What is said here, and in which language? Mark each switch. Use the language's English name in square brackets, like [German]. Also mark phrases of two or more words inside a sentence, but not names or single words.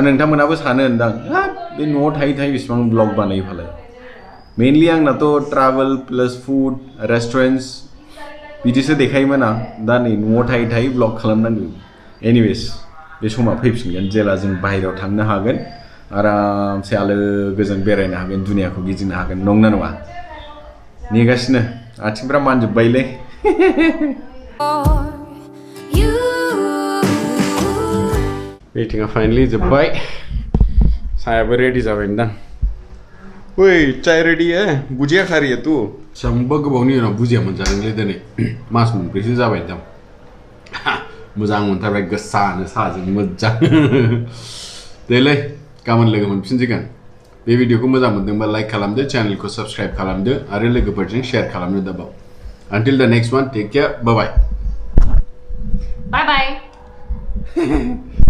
[Bodo] नोंथांमोनाबो सानो होनदां हाब बे न'आव थायै बिसिबां ब्लग बानायो फालाय मेनलि आंनाथ' [English] travel plus food restaurants [Bodo] बिदिसो देखायोमोन आं दा नै न'आव थायै ब्लग खालामनांगौ एनिवेज बे समा फैफिनगोन जेला जों बाहेरायाव थांनो हागोन आरामसे आलो गोजोन बेरायनो हागोन दुनियाखौ गिदिंनो हागोन नंना नङा नेगासिनो आथिंफ्रा मानजोब्बायलै [English] For you. [Bodo] मिटिंआ फाइनलि जोब्बाय सायाबो रेडी जाबायदां [Hindi] ओइ चाय रेडी है बुजिया खा रही है [Bodo] तू बेसेबांबा गोबावनि उनाव बुजिया मोनजादोंलै दिनै मास मोनब्रैसो जाबाय दां मोजां मोनथारबाय गोसानो साहाजों मोजां देलै गाबोन लोगो मोनफिनसिगोन बे भिडिअखौ मोजां मोनदोंबा लाइक खालामदो चेनेलखौ साबस्क्राइब खालामदो आरो लोगोफोरजों शेयार खालामनो दाबाव [English] until the next one take care bye bye bye bye